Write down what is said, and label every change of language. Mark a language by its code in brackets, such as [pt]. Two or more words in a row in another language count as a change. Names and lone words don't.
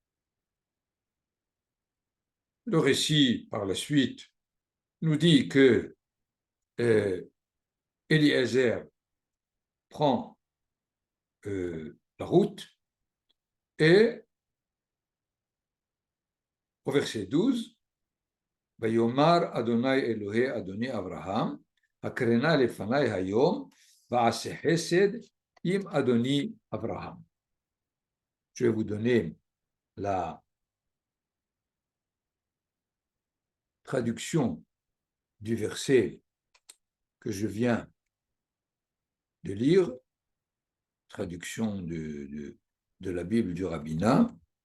[fr] Le récit, par la suite, nous dit que Eliezer prend la route et au verset 12, [he] ויאמר יהוה אלהי אדני אברהם הקרה נא לפני היום ועשה חסד עם אדני אברהם. [fr] Je vais vous donner la traduction du verset que je viens de lire, traduction de la Bible du rabbinat.